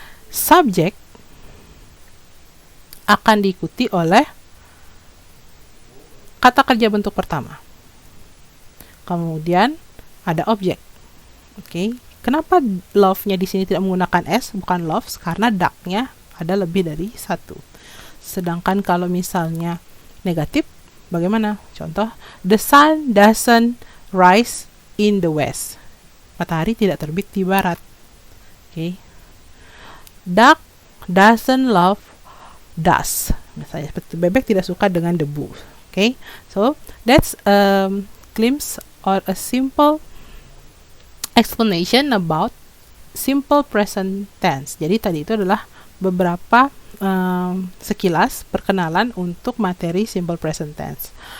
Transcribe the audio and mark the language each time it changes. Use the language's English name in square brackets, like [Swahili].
[Indonesian] Subjek akan diikuti oleh kata kerja bentuk pertama. Kemudian ada objek. Oke. Kenapa love-nya di sini tidak menggunakan s, bukan loves? Karena duck-nya ada lebih dari satu. Sedangkan kalau misalnya negatif, bagaimana? [English] Contoh, the sun doesn't rise in the west. [Indonesian] Matahari tidak terbit di barat. Oke. [English] Duck doesn't love dust. [Indonesian] Misalnya seperti bebek tidak suka dengan debu. Oke. [English] So, that's a glimpse or a simple explanation about simple present tense. [Indonesian] Jadi tadi itu adalah beberapa sekilas perkenalan untuk materi simple present tense.